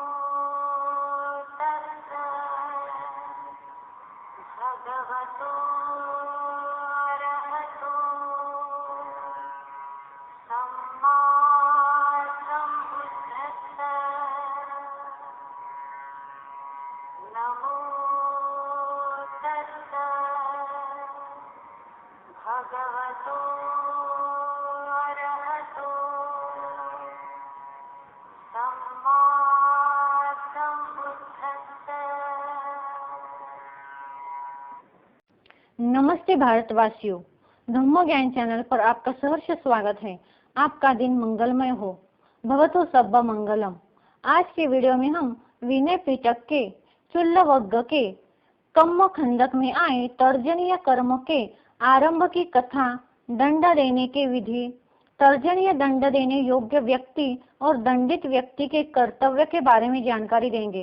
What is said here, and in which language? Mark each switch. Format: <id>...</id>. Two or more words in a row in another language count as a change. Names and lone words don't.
<pi>तस्सा भगवतो अरहतो सम्मा सम्बुद्धस्सा नमो तस्सा भगवतो अरहतो सम्मा सम्बुद्धस्सा।</pi> <hi>नमस्ते भारतवासियों, धम्म ज्ञान चैनल पर आपका सहर्ष स्वागत है। आपका दिन मंगलमय हो,</hi> <pi>भवतो सब्बा मंगलम।</pi> <hi>आज के वीडियो में हम विनय पिटक के चुल्लवग्ग के कम्म खंडक में आए तर्जनीय कर्म के आरंभ की कथा, दंड देने के विधि, तर्जनीय दंड देने योग्य व्यक्ति और दंडित व्यक्ति के कर्तव्य के बारे में जानकारी देंगे।</hi>